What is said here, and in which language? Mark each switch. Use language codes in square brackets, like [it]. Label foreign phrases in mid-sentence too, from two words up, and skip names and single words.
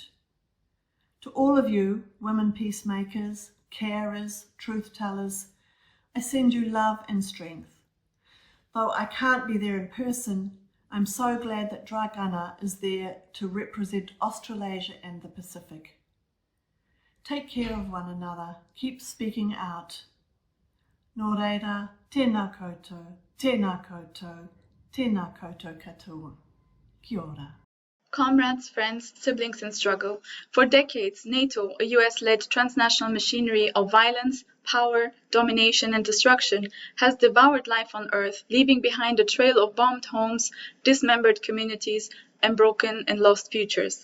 [en] To all of you, women peacemakers, carers, truth tellers, I send you love and strength. Though I can't be there in person, I'm so glad that Dragana is there to represent Australasia and the Pacific. Take care of one another, keep speaking out. [mi] Nō reira, tēnā koutou, tēnā koutou, tēnā koutou katoa. Kia ora. [en] Comrades, friends, siblings in struggle, for decades, NATO, a US-led transnational machinery of violence, power, domination, and destruction, has devoured life on Earth, leaving behind a trail of bombed homes, dismembered communities, and broken and lost futures.